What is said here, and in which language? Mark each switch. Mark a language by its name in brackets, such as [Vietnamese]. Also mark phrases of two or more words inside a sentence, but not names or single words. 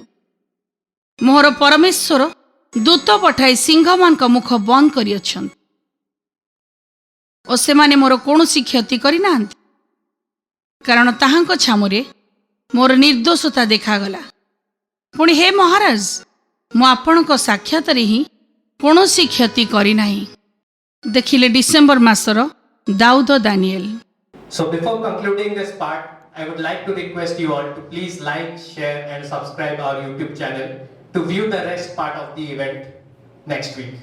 [Odia] ମୋହର ପରମେଶ୍ୱର ଦୂତ ପଠାଇ ସିଂହମାନଙ୍କ ମୁଖ ବନ୍ଦ କରିଅଛନ୍ତି ଓ ସେମାନେ ମୋର କୌଣସି କ୍ଷତି କରିନାହାନ୍ତି, କାରଣ ତାହାଙ୍କ ଛାମୁରେ ମୋର ନିର୍ଦ୍ଦୋଷତା ଦେଖାଗଲା। ପୁଣି ହେ ମହାରାଜ, ମୁଁ ଆପଣଙ୍କ ସାକ୍ଷାତରେ ହିଁ କୌଣସି କ୍ଷତି କରିନାହିଁ। ଦେଖିଲେ ଡିସେମ୍ବର ମାସର ଦାଉଦ ଦାନିଏଲ। [English] So before concluding this part, I would like to request you all to please like, share and subscribe our YouTube channel to view the rest part of the event next week.